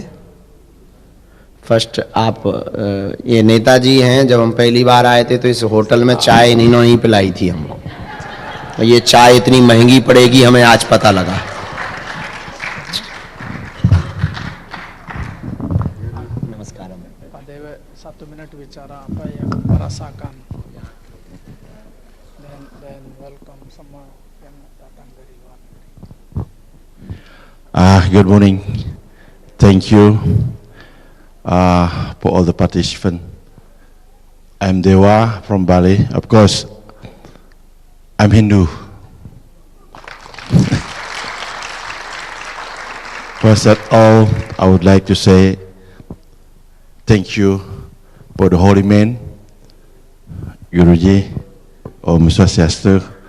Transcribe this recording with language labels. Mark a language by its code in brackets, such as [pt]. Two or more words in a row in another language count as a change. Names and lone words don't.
[hi] फर्स्ट, आप ये नेताजी हैं, जब हम पहली बार आए थे तो इस होटल में चाय इन्होंने ही पिलाई थी हमको, तो ये चाय इतनी महंगी पड़ेगी हमें आज पता लगा। नमस्कार। [id] 1 minute bicara apa yang merasakan, dan welcome semua yang datang dari luar negeri. [en] Good morning. Thank you. for all the participants. I'm Dewa from Bali. Of course, I'm Hindu. First of all, I would like to say thank you for the holy man, Guruji, [ban] Om Swastiastu.